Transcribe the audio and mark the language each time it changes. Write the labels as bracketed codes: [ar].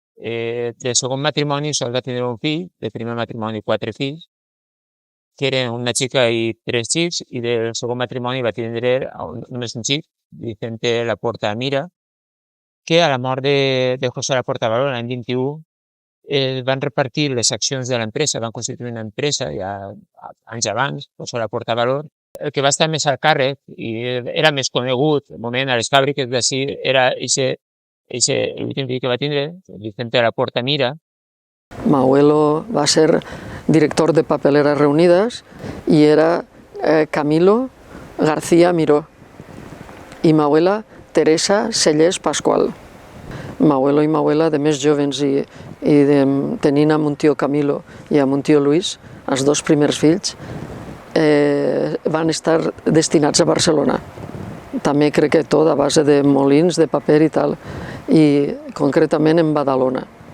[ca] Del segon matrimoni sol va tenir un fill, del primer matrimoni 4 fills, que eren una xica i 3 xics, i del segon matrimoni va tindre només un xic, Vicente Laporta Mira, que a la mort de José Laporta Valor l'any 21 van repartir les accions de l'empresa, van constituir una empresa ja anys abans, José Laporta Valor. El que va estar més al càrrec i era més conegut, el moment a les fàbriques d'ací, era l'últim fill que va tindre, Vicente Laporta Mira. [es] Mi abuelo va ser director de Papeleras Reunidas y era Camilo García Miró y mi abuela Teresa Sellers Pascual. Mi abuelo [ca] i mi abuela, de més jovens i tenint a mon tio Camilo i a mon tio Luis, els 2 primers fills, van estar destinats a Barcelona. També crec que tot a base de molins, de paper i tal, i concretament en Badalona.